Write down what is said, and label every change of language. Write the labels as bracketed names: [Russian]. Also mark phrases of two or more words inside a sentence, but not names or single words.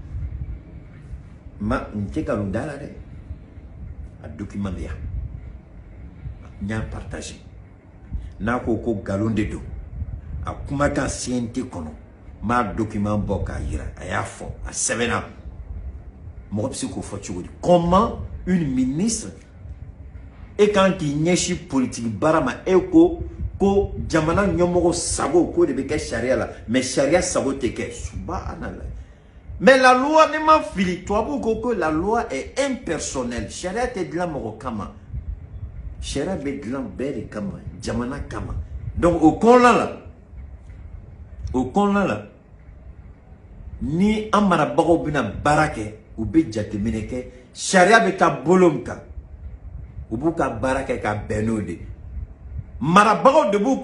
[Bambara] n tɛ nkalon da la dɛ a document bɛ yan n y'a partager n'a ko ko nkalon de don a kumakan CNT kɔnɔ n m'a document bɔ k'a yira a y'a fɔ a sɛbɛnna mɔgɔ bɛ se k'o fɔ cogo di [French] comment une ministre [Bambara] e kan k'i ɲɛsin politique baara ma e ko jamana ɲɛmɔgɔ sago ko de bɛ kɛ sariya la mais sariya sago tɛ kɛ subhanallah [French] mais la loi [Bambara] ne ma fili tubabu ko [French] que la loi est impersonnelle [Bambara] sariya tɛ dilan mɔgɔ kama sariya bɛ dilan bɛɛ de kama jamana kama donc o kɔnɔna la ni an marabagaw bɛna baara kɛ u bɛ jateminɛ kɛ sariya bɛ taa bolo min kan u b'u ka baara kɛ ka bɛn n'o de marabagaw de b'u